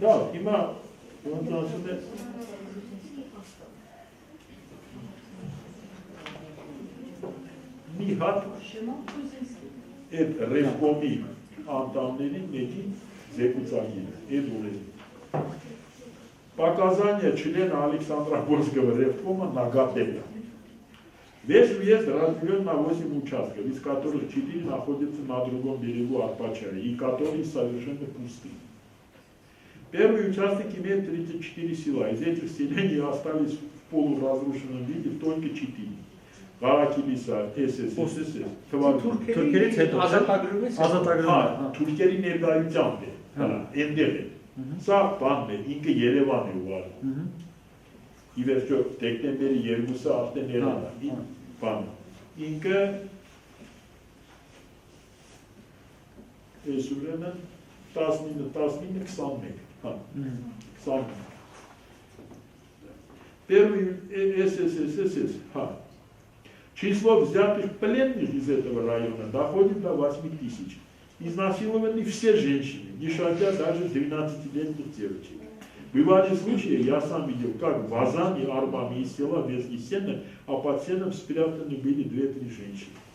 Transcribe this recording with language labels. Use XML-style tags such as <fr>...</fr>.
<hy>դա հիմա ոնց ասում է մի հատ այդ ռեֆկոմի անդամների մեկի զեկուցագիրը, այդ ունեն։</hy> <ru>Показания члена Александропольского ревкома на Гателя. Весь уезд разделен на 8 участков, из которых 4 находятся на другом берегу Арпачая, и которые совершенно пусты. Первый участок имеет 34 села. Из этих селений остались в полуразрушенном виде только 4.</ru> <hy>Ղարաքիլիսա, ՍՍ, Թուրքերից հետո ազատագրվում։ Թուրքերի ներկայությամբ է, այնտեղ է։ Սա բանն է, ինքը Երևան է ուղղակի։ Ի վերջո դեկտեմբերի 2-ը արդեն Երևան է, բանը։ Ինքը այս ուրեմն 19-21, հա, 21։</hy> <ru>Первый СССР, ха. Число взятых пленных из этого района доходит до 8 тысяч. Изнасилованы все женщины, не шагая даже 12-летних девочек. Бывали случаи, я сам видел, как в Азане, Арбаме из села Верхний Сена, а под сеном спрятаны были 2-3 женщины.</ru>